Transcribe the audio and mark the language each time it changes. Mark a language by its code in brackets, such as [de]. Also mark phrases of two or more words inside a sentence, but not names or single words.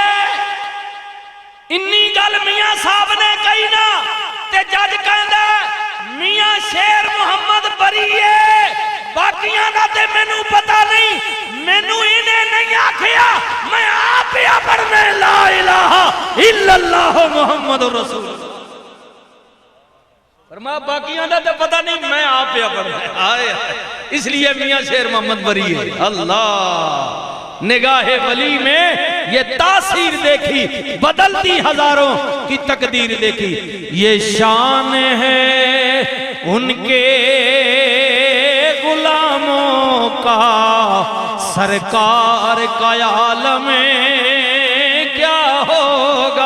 [pa] اینی گل میاں صاحب نے کہی نا تے جج کہندا میاں شیر محمد بری ہے، باقیاں دا تے مینوں پتا نہیں، مینوں اینہاں نہیں آکھیا، میں آپ ہی پڑھنے [ar] لا إله إلا الله محمد رسول. [pa] فرمایا باقیاں دا تے پتا نہیں، میں آپ ہی پڑھنا آئے، اسلئے میاں شیر محمد بری ہے. [ur] اللہ نگاہِ ولی میں یہ تاثیر دیکھی، بدلتی ہزاروں کی تقدیر دیکھی. یہ شان ہے ان کے غلاموں کا، سرکار کا عالم میں کیا ہوگا.